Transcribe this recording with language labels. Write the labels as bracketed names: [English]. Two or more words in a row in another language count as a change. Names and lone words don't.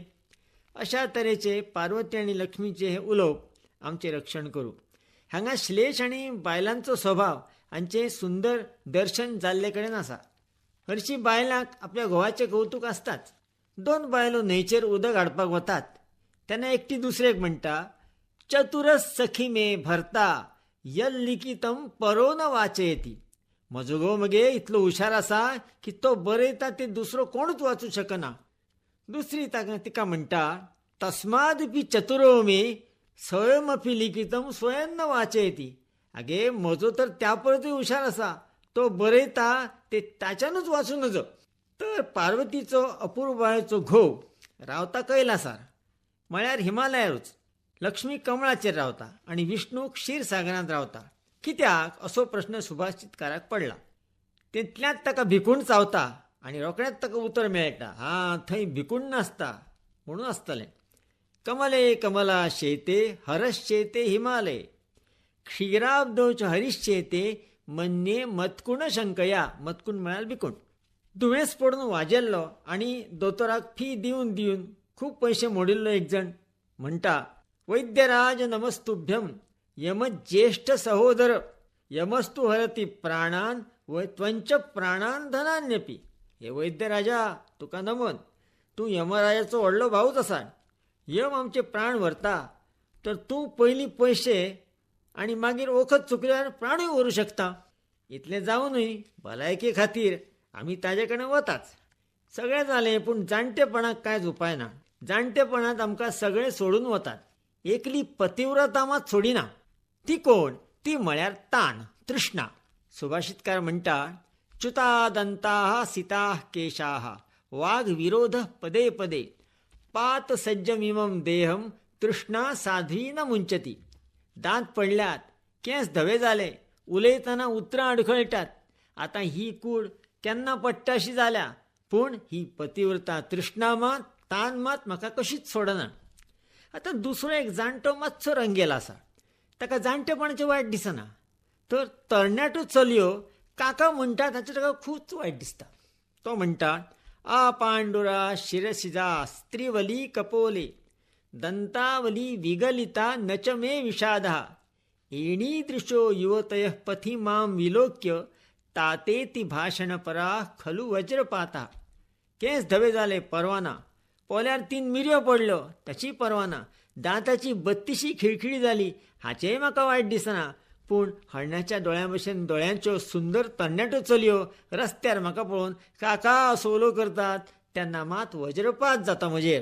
[Konkani] अशा तरेचे पार्वती आनी लक्ष्मीचे हे उलोवप आमचें रक्षण करूं. हांगा श्लेश आनी बायलांचो स्वभाव हांचें सुंदर दर्शन जाल्ले कडेन आसा. हरशीं बायलांक आपल्या घोवाचें कौतूक आसताच. 2 बायलो न्हंयचेर उदक हाडपाक वतात तेन्ना एकटी दुसरेक म्हणटा, [Sanskrit] चतुरस सखी मे भरता यल्लिखितम परो न वाचयती. [Konkani] म्हजो घोव मगे इतलो हुशार आसा की तो बरयता ते दुसरो कोणूच वाचूं शकना. दुसरी तिका म्हणटा [Sanskrit] तस्मादपि चतुरो मे स्वयमपि लिखितम स्वयं न वाचयती. [Konkani] आगे म्हजो तर त्या परतूय हुशार असा, तो बरयता ते ताच्यानूच वाचून नजो. तर पार्वतीचो अपूर्वायचो घोव रावता कैलासार म्हळ्यार हिमालयारूच. लक्ष्मी कमळाचेर रावता आणि विष्णू क्षीरसागरांत रावता. कित्याक असो प्रश्न सुभाषितकाराक पडला. तितल्यात ताका भिकूण चावता आणि रोखडेंच ताका उतर मेळटा. थंय भिकूण नासता म्हणून आसतलें. [Sanskrit] कमले कमला शेते हरश्चेते हिमालय क्षीराब्दोच हरिश्चेते मन्ये मत्कुण शंकया. [Konkani] मत्कुण म्हळ्यार भिकूण. दुयेंस पडून वाजेल्लो आणि दोतोराक फी दिवन दिवन खूब पयशे मोडिल्लो एक जण म्हणटा [Sanskrit] वैद्यराज नमस्तुभ्यम यमज्येष्ठ सहोदर यमस्तु हरती प्राणान व त्वंच प्राणान धनान्यपी. [Konkani] हे वैद्यराजा तुका नमन. तूं यमराजाचो व्हडलो भाऊच आसा. यम आमचे प्राण व्हरता, तर तूं पयलीं पयशे आनी मागीर वखद चुकल्यार प्राणूय व्हरूं शकता. इतलें जावनूय भलायके खातीर आमी ताजे कडेन वताच. सगळें जालें, पूण जाणटेपणाक कांयच उपाय ना. जाणटेपणांत आमकां सगळें सोडून वतात. एकली पतिव्रता मात सोडिना. ती कोण? ती म्हळ्यार ताण, तृष्णा. सुभाषितकार म्हणटा [Sanskrit] च्युता दंताः सिताः केशाः वाघ विरोध पदे पदे पात सज्जमिमं देहम तृष्णा साध्वी न मुंचती. [Konkani] दांत पडल्यात, केंस धवे जाले, उलयतना उतरां अडखळटात. आतां ही कूड केन्ना पडटाशी जाल्या, पूण ही पतिव्रता तृष्णा मात तान मात म्हाका कशीच सोडना. आतां दुसरो एक जाणटो मातसो रंगेला आसा. ताका जाणटेपणाचें वायट दिसना. तर तरणाट्यो चलयो काका म्हणटात हाचें ताका खूब वायट दिसता. तो म्हणटा [Sanskrit] आ पांडुरा शिरसिजा स्त्रीवली कपोले दंतावली विगलिता नच मे विषादः एणीदृशो युवतयः पथि मां विलोक्य तातेति भाषणपरा खलु वज्रपाता. [Konkani] केंस धवे जाले परवाना, पोल्यार 3 मिरयो पडल्यो ताची परवाना, दांताची 32 खिळखिळी जाली हाचेंय म्हाका वायट दिसना. पूण हरणाच्या दोळ्यां भशेन दोळ्यांच्यो सुंदर तरणाट्यो चलयो रस्त्यार म्हाका पळोवन काका असो उलो करतात तेन्ना मात वज्रपात जाता म्हजेर.